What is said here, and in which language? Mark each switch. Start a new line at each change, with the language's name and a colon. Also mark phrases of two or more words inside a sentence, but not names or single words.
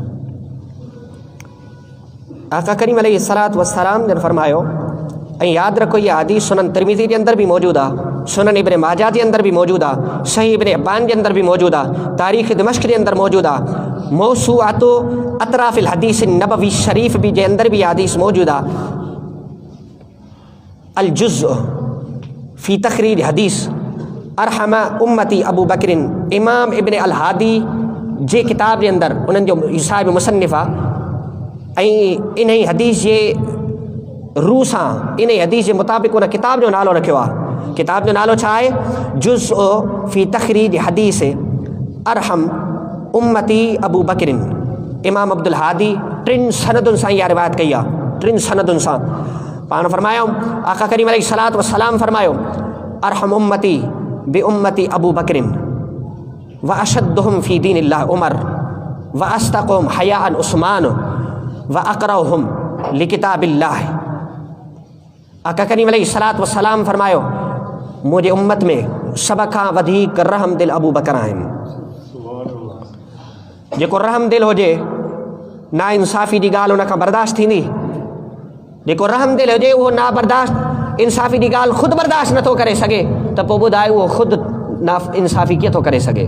Sindhi: आका करीम
Arabic: عليه الصلاة والسلام
Sindhi: जन फरमायो, ऐं यादि रखो इहा हदीस सुनन तिरमिज़ी जे अंदर बि मौजूद आहे, सुनन इब्न माजा जे अंदर बि मौजूद आहे, सही इब्न हिब्बान जे अंदर बि मौजूद आहे, तारीख़ दिमश्क जे अंदर मौजूद आहे, मौसूआतो अतराफ़िल हदीस नबवी शरीफ भी जे अंदर भी इहा हदीस मौजूद आहे। अल जुज़्उ फ़ी तख़रीज हदीस अरहमा उम्मती अबू बकरिन, इमाम इब्न अल हादी जे किताब जे अंदर उन्हनि जो साहिब मुसन्निफ़ आहे। ऐं इन ई हदीस जे रूह सां इन ई हदीस जे मुताबिक़ उन किताब जो नालो रखियो आहे। किताब जो नालो छा आहे? जुज़्उ फ़ी तख़रीज हदीस अरहम उम्मती अबू बकरिन। इमाम अब्दुल हादी टिन सनदुनि सां इहा रिवायत कई आहे, टिन सनदुनि सां। पाण फरमायो आका करीम अलैहिस्सलातु वस्सलाम फरमायो
Arabic: أرحم أمتي بأمتي أبو بكر وأشدهم في دين الله عمر وأصدقهم حياء عثمان وأقرؤهم لكتاب الله.
Sindhi: आका करीम अलैहिस्सलातु वस्सलाम फरमायो मुंहिंजे उम्मत में सभ खां वधीक रहम दिल अबू बकर आहिनि। जेको रहम दिल हुजे, ना इंसाफ़ी जी ॻाल्हि उन खां बर्दाश्त थींदी। जेको रहम दिल हुजे उहो ना बर्दाश्त इंसाफ़ी जी ॻाल्हि ख़ुदि बर्दाश्त नथो करे सघे त पोइ ॿुधाए उहो ख़ुदि ना इंसाफ़ी कीअं थो करे सघे।